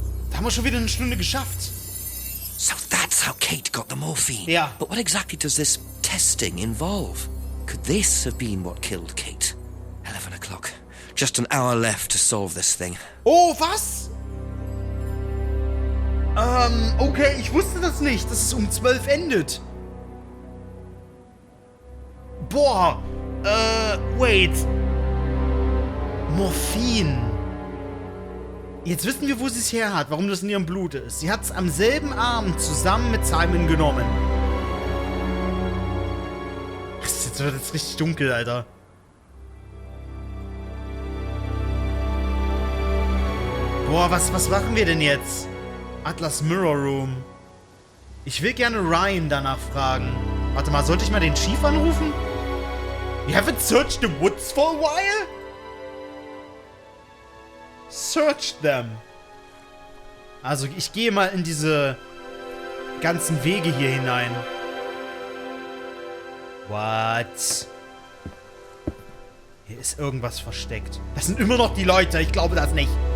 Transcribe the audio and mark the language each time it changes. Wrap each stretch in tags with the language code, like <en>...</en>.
<de>Da haben wir schon wieder eine Stunde geschafft.</de> <en>So that's how Kate got the morphine. Yeah. But what exactly does this testing involve? Could this have been what killed Kate? 11 o'clock. Just an hour left to solve this thing.</en> <de>Oh, was? Okay, ich wusste das nicht, dass es um 12 endet. Boah, wait. Morphin. Jetzt wissen wir, wo sie es her hat, warum das in ihrem Blut ist. Sie hat es am selben Abend zusammen mit Simon genommen. Jetzt wird es richtig dunkel, Alter. Boah, was machen wir denn jetzt? Atlas Mirror Room. Ich will gerne Ryan danach fragen. Warte mal, sollte ich mal den Chief anrufen?</de> <en>You haven't searched the woods for a while? Search them.</en> <de>Also, ich gehe mal in diese ganzen Wege hier hinein. What? Hier ist irgendwas versteckt. Das sind immer noch die Leute. Ich glaube das nicht.</de>